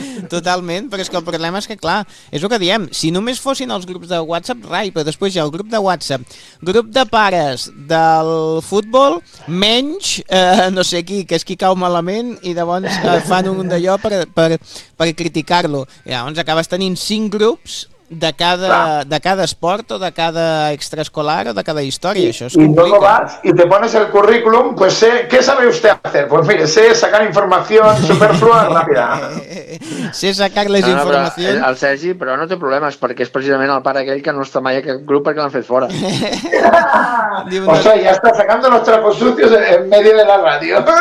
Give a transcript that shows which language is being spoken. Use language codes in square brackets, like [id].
[ca] Totalment, però és que el problema és que, clar, és el que diem, si només fossin els grups de WhatsApp, rai, però després hi ha el grup de WhatsApp, grup de pares del futbol, menys no sé qui, que és qui cau malament i llavors fan un d'allò per criticar-lo. Llavors acabes tenint 5 grups de cada esport o de cada extraescolar o de cada història, això és complicat. [es] I luego vas y te pones el currículum, pues sé, ¿qué sabe usted hacer? Pues mire, sé sacar información superflua rápida. [ca] Sé sacar les informacions. El Sergi, però no té problemes, perquè és precisament el pare aquell que no està mai a aquest grup perquè l'han fet fora. [es] O sea, ya está sacando los trapos sucios en medio de la radio.